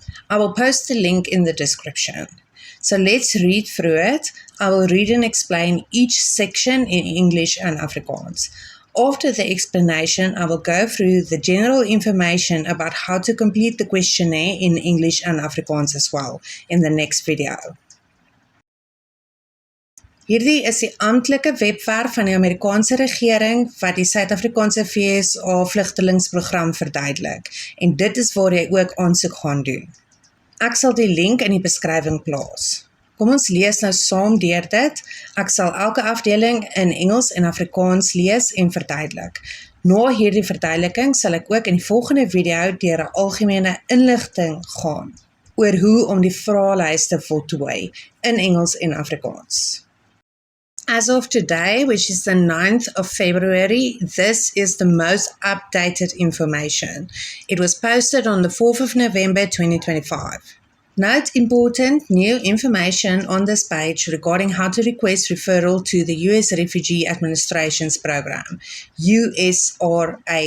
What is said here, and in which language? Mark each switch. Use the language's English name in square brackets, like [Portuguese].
[English] I will post the link in the description. So let's read through it. I will read and explain each section in English and Afrikaans. After the explanation, I will go through the general information about how to complete the questionnaire in English and Afrikaans as well in the next video. [Afrikaans] Hierdie is die amptelike webwerf van die Amerikaanse regering wat die Suid-Afrikaanse FSA vlugtelingsprogram verduidelik, en dit is waar jy ook aansoek gaan doen. Ek sal die link in die beskrywing plaas. Kom ons lees nou saam deur dit. Ek sal elke afdeling in Engels en Afrikaans lees en verduidelik. Na hierdie verduideliking sal ek ook in die volgende video deur 'n algemene inligting gaan oor hoe om die vraelys te voltooi in Engels en Afrikaans. [English] As of today, which is the 9th of February, this is the most updated information. It was posted on the 4th of November 2025. Note important new information on this page regarding how to request referral to the US Refugee Administration's program, USRAP.